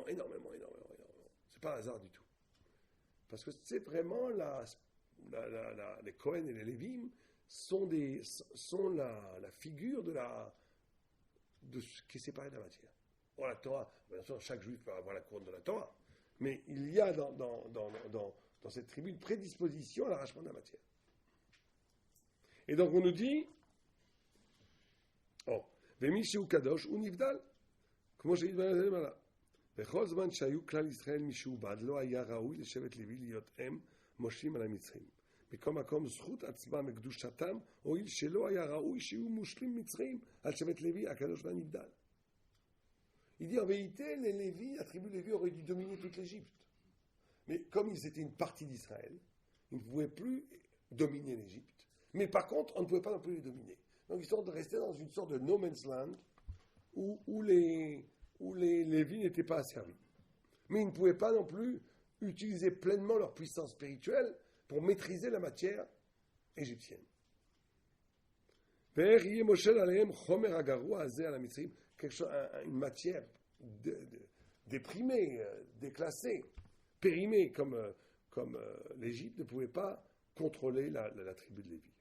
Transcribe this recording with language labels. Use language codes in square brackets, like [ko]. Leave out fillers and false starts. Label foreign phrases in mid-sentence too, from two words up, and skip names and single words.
[fr] C'est pas un hasard du tout. Parce que c'est vraiment les Cohen et les Lévim sont la figure de ce qui est séparé de la matière. Bon, la Torah, bien sûr, chaque juif peut avoir la couronne de la Torah, mais il y a dans cette tribu une prédisposition à l'arrachement de la matière. Et donc on nous dit, [he] ומי שהוא קדוש ונבדל, כמו שהתברר למעלה. בכל זמן שהיו כלל ישראל משועבד, לא היה ראוי לשבט לוי להיות הם מושלים על המצרים. בכל מקום זכות עצמם וקדושתם, הואיל שלא היה ראוי שיהיו מושלים מצרים על שבט לוי הקדוש והנבדל. [fr] Il dit en vérité, les Lévis, la tribu Lévi aurait dû dominer toute l'Égypte. Mais comme ils étaient une partie d'Israël, ils ne pouvaient plus dominer l'Égypte. Mais par contre, on ne pouvait pas non plus les dominer. Donc ils sont restés dans une sorte de [en] no man's land [fr] où les Lévis n'étaient pas asservis. Mais ils ne pouvaient pas non plus utiliser pleinement leur puissance spirituelle pour maîtriser la matière égyptienne. Une matière déprimée, déclassée, périmée, comme l'Égypte ne pouvait pas contrôler la tribu de Lévi.